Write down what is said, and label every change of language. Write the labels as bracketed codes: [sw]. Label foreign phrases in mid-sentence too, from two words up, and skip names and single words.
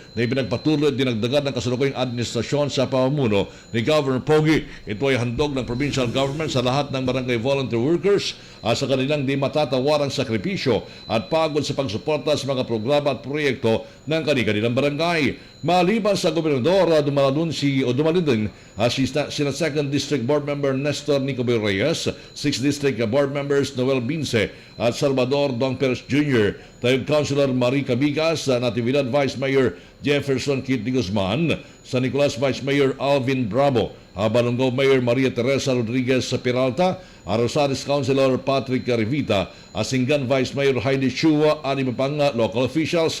[tl] na ipinagpatuloy at dinagdagan ng kasalukuyang administrasyon sa pamumuno ni Governor Pogi. Ito ay handog ng provincial government sa lahat ng barangay [en] volunteer workers [tl] sa kanilang di matatawarang sakripisyo at pagod sa pagsuporta sa mga programa at proyekto ng kanilang barangay. Maliban sa gobernador, dumalun din sina 2nd District Board Member Nestor Nico B. Reyes, 6th District Board Members Noel Bince at Salvador Dong Perez Jr., Tayog Councilor Marie Cabigas, Natividad Vice Mayor Jefferson Kitty Guzman, San Nicolas Vice Mayor Alvin Bravo, Balongao Mayor Maria Teresa Rodriguez Peralta, Rosales Councilor Patrick Rivita, Asingan Vice Mayor Heidi Chua, anima pang [en] local officials.